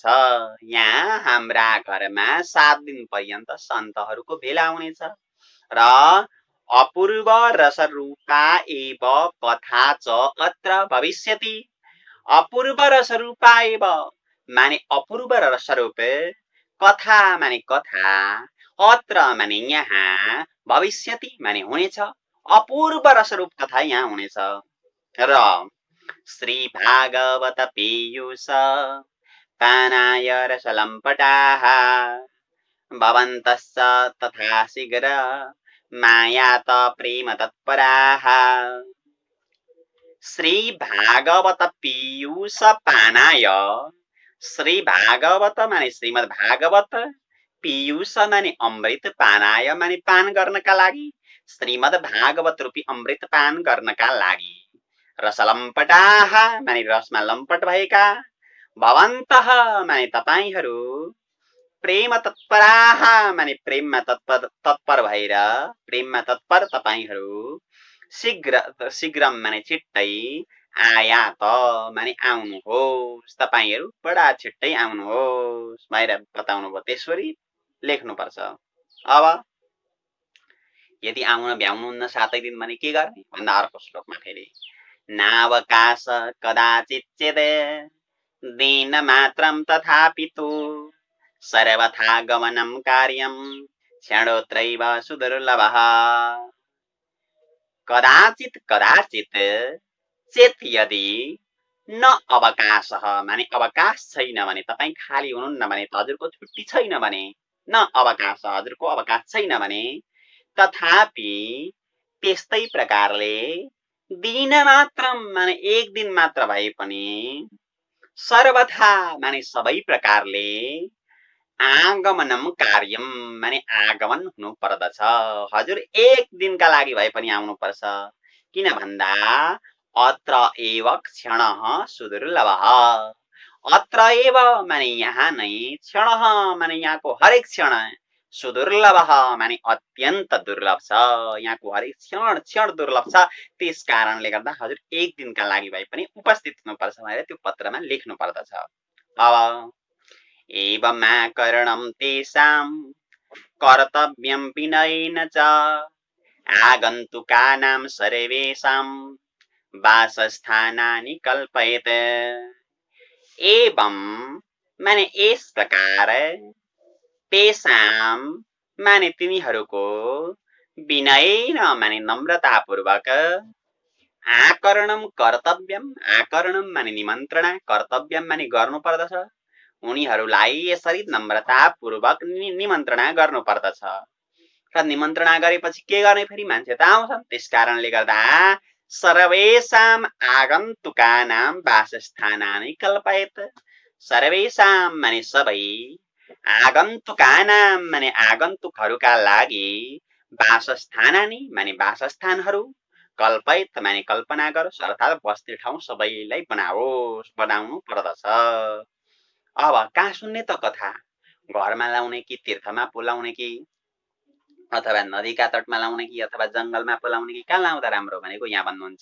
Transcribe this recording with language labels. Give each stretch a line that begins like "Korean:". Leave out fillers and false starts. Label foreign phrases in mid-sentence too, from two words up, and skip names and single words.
Nepali: यहाँ हाम्रा घरमा 7 दिन पर्यन्त सन्तहरूको भेला हुनेछ।
Sanskrit: र अपूर्व रसरूपा एव कथा च अत्र भविष्यति। अपूर्व रसरूपा एव
Nepali: माने अपूर्व रसरूप, कथा माने कथा, अत्र माने यहाँ, भविष्यति माने हुनेछ, अपूर्व रसरूप कथा यहाँ हुनेछ।
Sanskrit: र श्री भागवत पीयूष पानाय रसलम्पटाः भवन्तश्च तथा शीघ्र मायात प्रेम तत्पराः। श्री भागवत पीयूष पानाय,
Nepali: श्री भागवत माने श्रीमद् भागवत, पीयूष माने अमृत, पानाय माने पान गर्नका लागि, श्रीमद् भागवत रूपी अमृत पान गर्नका लागि, रसलम्पटाः माने रसमा लम्पट भएका, भवन्तः माने तपाईहरू,
Sanskrit: प्रेम तत्पराः
Nepali: माने प्रेममा तत्पर भएर, प्रेममा तत्पर तपाईहरू, शीघ्र माने छिट्टै, आयात माने आउनुहोस्, तपाईहरू बडा छिट्टै आउनुहोस् भनेर बताउनु भयो। त्यसरी लेख्नुपर्छ। अब यदि आउन भ्याउनुहुन्न 7 दिन भने के गर्ने भन्दा अर्को श्लोकमा फेरि
Sanskrit: नावकाश कदाचित् चेत् दिन मात्रं तथापि तु सर्वथा गमनं कार्यं क्षणोत्रैव सुदुर्लभः। कदाचित् कदाचित् चेत्
Nepali: यदि
Sanskrit: न अवकाशः
Nepali: माने अवकाश छैन भने, तपाईं खाली हुनुहुन्न भने, हजुरको छुट्टी छैन भने, न अवकाश हजुरको अवकाश छैन भने, तथापि त्यस्तै प्रकारले दिन मात्र माने एक दिन मात्र भए पनि सर्वथा माने सबै प्रकारले
Sanskrit: आगमनम कार्यम
Nepali: माने आगमन हुनु पर्दछ। हजुर एक दिनका लागि भए पनि आउनुपर्छ। किन भन्दा
Sanskrit: अत्र एव क्षणः सुदुर्लभः। अत्र एव
Nepali: माने यहाँ नै क्षणः माने यहाँको हरेक क्षण सुदुर्लभः माने अत्यन्त दुर्लभ छ। यहाँको हरेक क्षण क्षण दुर्लभ छ। त्यस कारणले गर्दा हजुर एक दिनका लागि भए पनि उपस्थित हुनुपर्छ भनेर त्यो पत्रमा लेख्नु पर्दछ।
Sanskrit: अब एवमाकरणं तेषां कर्तव्यं विनयेन च आगन्तुकानां सर्वेषां वासस्थानानि कल्पयेत्।
Nepali: एवं माने
Hindi: इस प्रकार
Nepali: तेषां माने तिनीहरूको विनयेन माने नम्रतापूर्वक
Sanskrit: आकरणम कर्तव्यम आकरणम
Nepali: माने निमन्त्रणा कर्तव्यम माने गर्नु पर्दछ। उनीहरूलाई यसरी नम्रतापूर्वक निमन्त्रणा गर्नु पर्दछ। र निमन्त्रणा गरेपछि के गर्ने फेरि मान्छे त आउँछन्। त्यसकारणले गर्दा
Sanskrit: सर्वेषां आगन्तुकानां वासस्थानानि कल्पयेत्।
Nepali: सर्वेषां माने सबै आगन्तुकानां माने आगन्तुकहरूका लागि वासस्थानानि माने वासस्थानहरू कल्पयेत् माने कल्पना गरोस् अर्थात् बस्ने ठाउँ सबैलाई बनाउनु पर्दछ। अब कहाँ सुन्ने त कथा? घरमा लाउने कि तीर्थमा पोलाउने कि अथवा नदीका तटमा लाउने कि अथवा जङ्गलमा पोलाउने कि कहाँ लाउँदा राम्रो भनेको यहाँ भन्नुहुन्छ।